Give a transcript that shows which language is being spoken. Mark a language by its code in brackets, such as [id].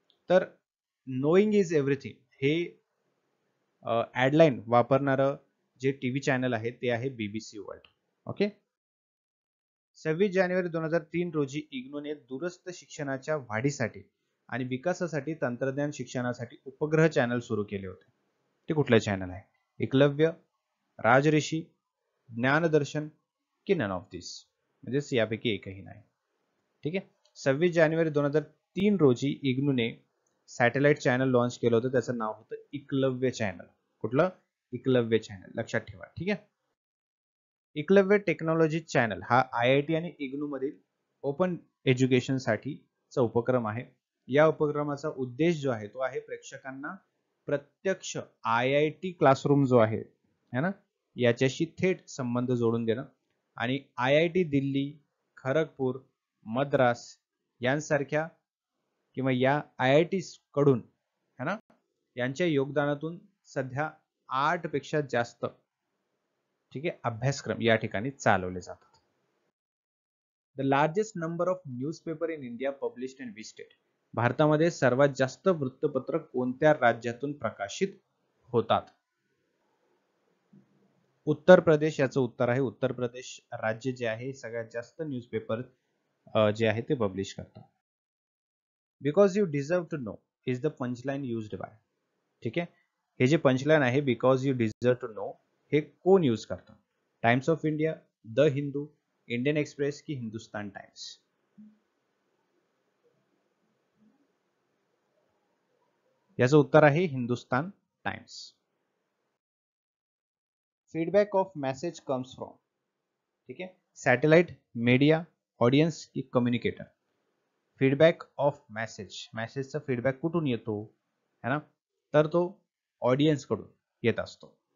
[mr] तर [en] knowing is everything [mr] हे ऍडलाईन वापरणारं जे टीव्ही चॅनल आहे ते आहे BBC वर्ल्ड. ओके. 26 जानेवारी 2003 रोजी इग्नोने दूरस्थ शिक्षणाच्या वाढीसाठी आणि विकासासाठी तंत्रज्ञान शिक्षणासाठी उपग्रह चॅनल सुरू केले होते. ते कुठले चॅनल आहे? एकलव्य, राजऋषी, ज्ञानदर्शन की [en] None of this? [mr] म्हणजेच यापैकी एकही नाही. ठीक आहे. 26 जानेवारी 2003 रोजी इग्नूने सॅटेलाइट चॅनल लॉन्च केलं होतं. त्याचं नाव होतं एकलव्य चॅनल. कुठलं? एकलव्य चॅनल. लक्षात ठेवा. ठीक आहे. एकलव्य टेक्नॉलॉजी चॅनल हा IIT आणि इग्नू मधील ओपन एज्युकेशन साठीचा उपक्रम आहे. या उपक्रमाचा उद्देश जो आहे तो आहे प्रेक्षकांना प्रत्यक्ष IIT क्लासरूम जो आहे है ना, याच्याशी थेट संबंध जोडून देणं आणि IIT दिल्ली, खरगपूर, मद्रास यांसारख्या किंवा या IIT कडून है ना, यांच्या योगदानातून सध्या 8 पेक्षा जास्त ठीक आहे अभ्यासक्रम या ठिकाणी चालवले जातात. [en] The largest number of newspaper in India published in which state? [mr] भारतामध्ये सर्वात जास्त वृत्तपत्र कोणत्या राज्यातून प्रकाशित होतात? उत्तर प्रदेश याचं उत्तर आहे. उत्तर प्रदेश राज्य जे आहे सगळ्यात जास्त न्यूजपेपर जे आहे ते पब्लिश करतात. [en] Because you deserve to know is the punchline used by? [mr] ठीक आहे, हे जे पंचलाइन आहे [en] because you deserve to know [mr] हे कोण यूज करतात? Times of India, the Hindu, Indian express की हिंदुस्तान टाइम्स? याचं उत्तर आहे Hindustan times. [en] Feedback of message comes from? [mr] ठीक आहे, [en] Satellite, media, audience की communicator? [mr] फीडबॅक ऑफ मेसेजचा फीडबॅक कुठून येतो है ना, तर तो ऑडियन्स कडून येत असतो.